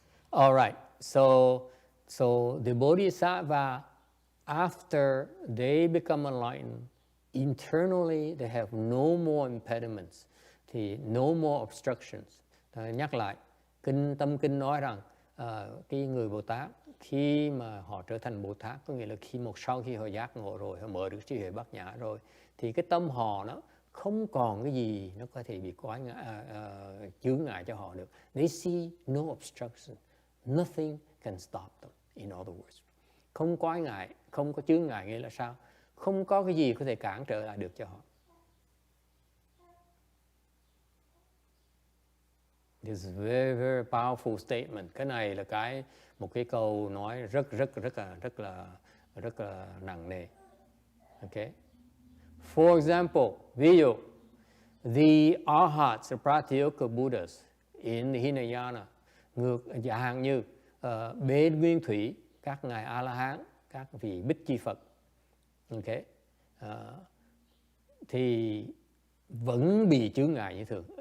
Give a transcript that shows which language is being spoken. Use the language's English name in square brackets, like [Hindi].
[English] All right. So the bodhisattva, after they become enlightened, internally they have no more impediments, thì no more obstructions. [Vietnamese] Nhắc lại, Tâm Kinh nói rằng cái người Bồ Tát khi mà họ trở thành Bồ Tát, có nghĩa là sau khi họ giác ngộ rồi, họ mở được trí huệ bát nhã rồi, thì cái tâm họ nó không còn cái gì nó có thể bị chướng ngại cho họ được. [English] They see no obstruction, nothing can stop them. In other words, [Vietnamese] không quái ngại, không có chướng ngại nghĩa là sao? Không có cái gì có thể cản trở lại được cho họ. [English] This is a very, very powerful statement. [Vietnamese] Cái này là một cái câu nói rất là nặng nề. Okay. [English] For example, [Vietnamese] ví dụ, [English] the Arhats, the Pratyoka Buddhas in the Hinayana, [Vietnamese] dạng như Bế Nguyên Thủy, các ngài A-la-hán, các vị Bích Chi Phật, okay, thì vẫn bị chướng ngại như thường.